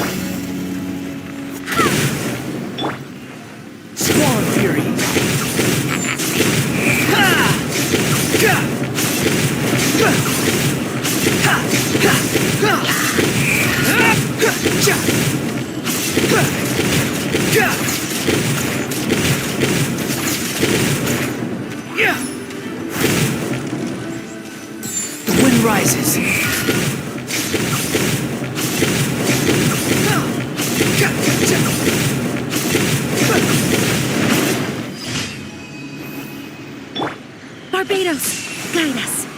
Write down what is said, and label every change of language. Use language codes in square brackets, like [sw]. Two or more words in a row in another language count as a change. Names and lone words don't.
[en] Squall Fury! Ha! Ka! Ha! Ha! Ha! Ha! Ha! Ja! Ha! Ka! Yeah! The wind rises. Ha! Ka! Ja! Ha! Barbados, guide us.